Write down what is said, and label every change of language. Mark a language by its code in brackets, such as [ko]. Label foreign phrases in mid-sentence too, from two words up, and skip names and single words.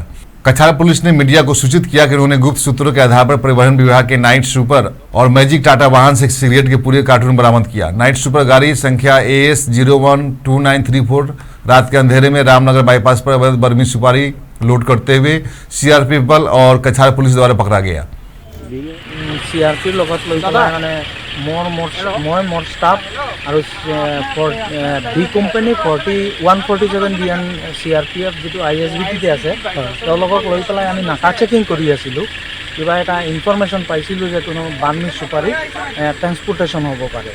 [hi] कछार पुलिस ने मीडिया को सूचित किया कि उन्होंने गुप्त सूत्रों के आधार पर परिवहन विभाग के नाइट सुपर और मैजिक टाटा वाहन से सिगरेट के पूरे कार्टून बरामद किया। नाइट सुपर गाड़ी संख्या AS 012934 रात के अंधेरे में रामनगर बाईपास पर अवैध बर्मी सुपारी लोड करते हुए सीआरपीएफ बल और कछार पुलिस द्वारा पकड़ा गया। [as] CRP লগত লৈ পেলাই মানে মোৰ ষ্টাফ আৰু বি কোম্পানী 147 ডিএন CRPF যিটো ISBT আছে তেওঁলোকক লৈ পেলাই আমি নাকা চেকিং কৰি আছিলোঁ। কিবা এটা ইনফৰমেশ্যন পাইছিলোঁ যে কোনো বাৰ্মিজ চুপাৰী ট্ৰেন্সপৰ্টেশ্যন হ'ব পাৰে।